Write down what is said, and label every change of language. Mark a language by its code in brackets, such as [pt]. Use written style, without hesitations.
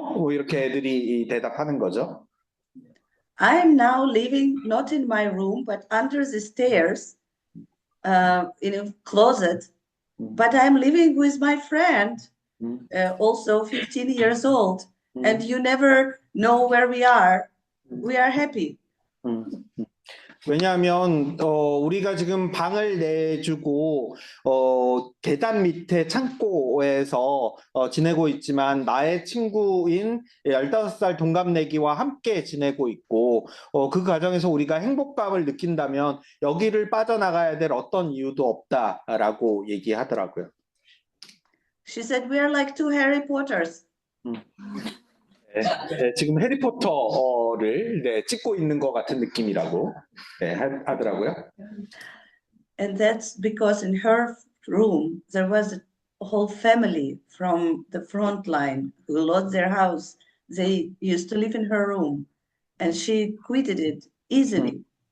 [ko] 뭐 이렇게 애들이 대답하는 거죠. [en] I am now living not in my room, but under the stairs, in a closet. But I'm living with my friend, also 15 years old, and you never know where we are. We are happy. [ko] 왜냐하면 우리가 지금 방을 내주고 계단 밑에 창고에서 지내고 있지만 나의 친구인 15살 동갑내기와 함께 지내고 있고 그 과정에서 우리가 행복감을 느낀다면 여기를 빠져나가야 될 어떤 이유도 없다라고 얘기하더라고요. [en] She said, we are like two Harry Potters. [ko] 네, 지금 해리포터를 찍고 있는 것 같은 느낌이라고 하더라고요. [en] And that's because in her room, there was a whole family from the front line who lost their house. They used to live in her room, and she quitted it easily.